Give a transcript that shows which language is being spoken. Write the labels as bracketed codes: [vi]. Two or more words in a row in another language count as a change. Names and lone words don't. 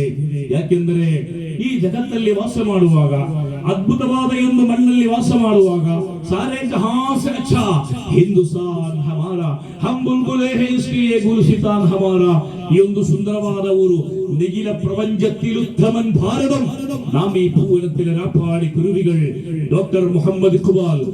[kn] ಯಾಕೆಂದರೆ ಈ ಜಗತ್ತಲ್ಲಿ ವಾಸ ಮಾಡುವಾಗ, ಅದ್ಭುತವಾದ ಈ ಒಂದು ಮಣ್ಣಲ್ಲಿ ವಾಸ ಮಾಡುವಾಗ, [ur] سارے جہاں سے اچھا ہندوستاں ہمارا ہم بلبلیں ہیں اسلئے گلستاں ہمارا. [kn] ಈ ಒಂದು ಸುಂದರವಾದ ಊರು, [ml] നിഖില പ്രപഞ്ചത്തിൽ ഉത്തമൻ ഭാരതം, നാം ഈ ഭൂവനത്തിലെ രാപ്പാടി കുരുവികൾ. ഡോക്ടർ മുഹമ്മദ് ഇഖ്ബാൽ